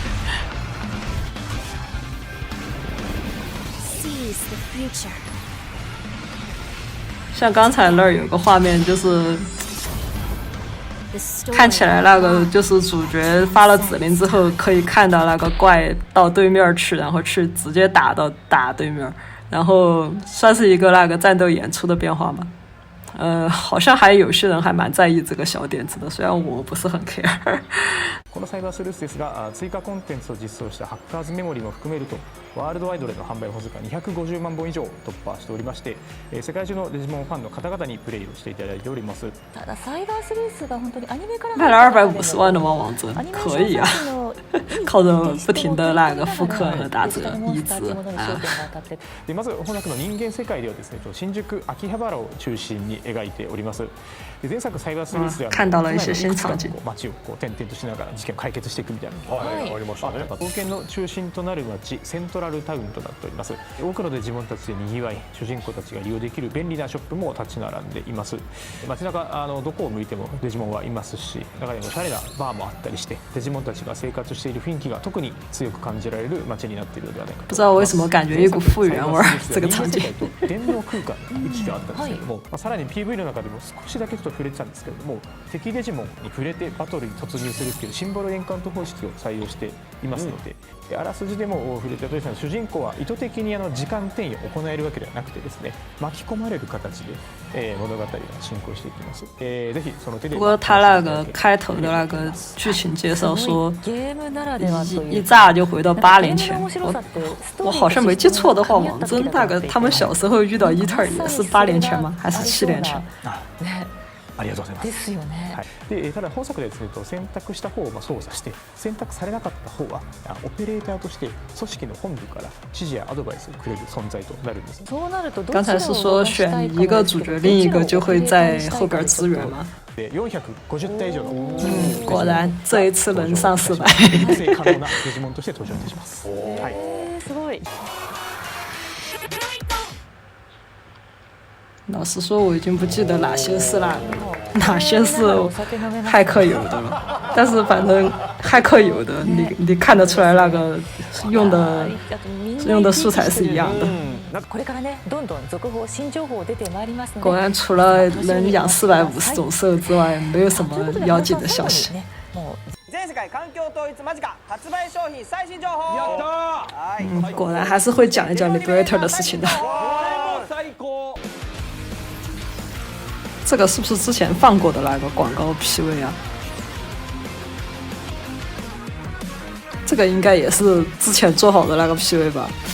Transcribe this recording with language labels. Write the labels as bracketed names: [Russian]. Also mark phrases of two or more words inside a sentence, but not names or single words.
[Chinese] 像刚才那儿有个画面，就是看起来那个就是主角发了指令之后，可以看到那个怪到对面去，然后去直接打对面，然后算是一个那个战斗演出的变化嘛。好像还有些人还蛮在意这个小点子的，虽然我不是很 care。 [Japanese] このサイバースルースですが、追加コンテンツを実装したハッカーズメモリーも含めると、ワールドワイドでの販売本数が250万本以上突破しておりまして、世界中のデジモンファンの方々にプレイをしていただいております。ただサイバースルースが本当にアニメから [Chinese] 卖了250万的汪王真，可以啊，靠着不停的那个复刻和打折一直啊。 [Japanese] でまず本作の人間世界ではですね、新宿秋葉原を中心に描いております。前作サイバースルースでは [Chinese] 看到了一些新場景， [Japanese] 街を転々としながら事件を解決していくみたいな。はい、ありましたね。冒険の中心となる街セントラルタウンとなっております。多くのデジモンたちでにぎわい、主人公たちが利用できる便利なショップも立ち並んでいます。街中どこを向いてもデジモンはいますし、中にはおしゃれなバーもあったりして、デジモンたちが生活している雰囲気が特に強く感じられる街になっているのではないかと。 [Chinese] 不知道为什么感觉一股复原味儿，这个场景。 [Japanese] 電脳空間の息があったんですけども、さらに PV の中でも少しだけちょっと触れてたんですけれども、敵デジモンに触れてバトルに突入するっていうシンボルエンカウント方式を採用していますので、あらすじでも触れたとおり、主人公は意図的に時間転移を行えるわけではなくてですね、巻き込まれる形で、物語が進行していきます。ぜひその手で。 [Chinese] 不过他那个开头的那个剧情介绍说，一炸就回到8年前。我好像没记错的话，王真那个他们小时候遇到伊特尔也是8年前吗？还是7年前？ [Japanese] ありがとうございます。ですよね。はい。で、ただ本作でですね、選択した方を操作して、選択されなかった方はオペレーターとして組織の本部から指示やアドバイスをくれる存在となるんです。そうなると [Chinese] 刚才是说选一个主角，另一个就会在后边支援吗？ [Japanese] で、450体以上の。 [Chinese] 果然这一次能上400。 [Japanese] 育成可能なデジモンとして登場いたします。はい。すごい。 [Chinese] 老实说，我已经不记得哪些是哪些是骇客有的了。但是反正骇客有的，你看得出来那个用的素材是一样的。果然除了能养450种兽之外，没有什么妖精的消息。 [Japanese] 全世界環境統一間近発売商品最新情報。やった [Chinese] ー。果然还是会讲一讲 Liberator 的事情的。 [Japanese] 最高。 [Chinese] 这个是不是之前放过的那个广告 PV 啊？这个应该也是之前做好的那个 PV 吧？